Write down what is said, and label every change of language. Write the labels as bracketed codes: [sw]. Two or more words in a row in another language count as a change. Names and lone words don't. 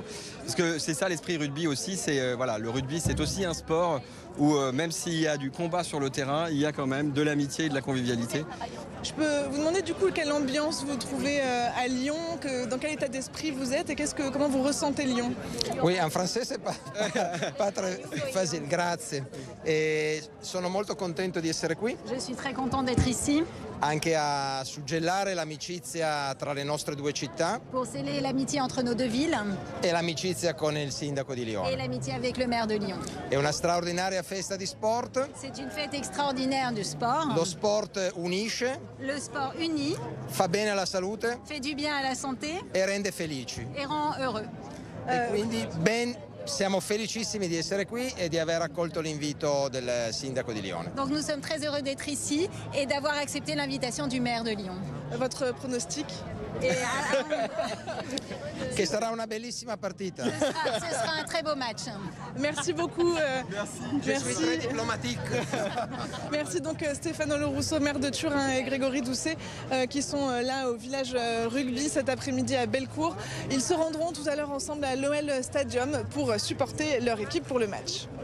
[fr] Parce que c'est ça l'esprit rugby aussi, c'est voilà, le rugby c'est aussi un sport où même s'il y a du combat sur le terrain, il y a quand même de l'amitié et de la convivialité. Je peux vous demander du coup quelle ambiance vous trouvez à Lyon, dans quel état d'esprit vous êtes et comment vous ressentez Lyon? Oui, en français c'est pas très facile, grazie. [it] E sono molto contento di essere qui. [fr] Je suis très content d'être ici. [it] Anche a suggellare l'amicizia tra le nostre due città. [fr] Pour sceller l'amitié entre nos deux villes. [it] E l'amicizia con il sindaco di Lione. [fr] Et l'amitié avec le maire de Lyon. [it] È una straordinaria festa di sport. [fr] C'est une fête extraordinaire du sport. [it] Lo sport unisce. [fr] Le sport unit. [it] Fa bene alla salute. [fr] Fait du bien à la santé. [it] E rende felici. [fr] Et rend heureux. [it] E quindi siamo felicissimi di essere qui e di aver accolto l'invito del sindaco di Lione. [fr] Donc nous sommes très heureux d'être ici et d'avoir accepté l'invitation du maire de Lyon. Votre pronostic? [it] Che sarà una bellissima partita. [fr] Ce sera un très beau match. Merci beaucoup. Merci. Je suis très diplomatique. Merci donc Stefano Lorusso, maire de Turin, et Grégory Doucet qui sont là au village rugby cet après-midi à Bellecour. Ils se rendront tout à l'heure ensemble à l'OL Stadium pour supporter leur équipe pour le match.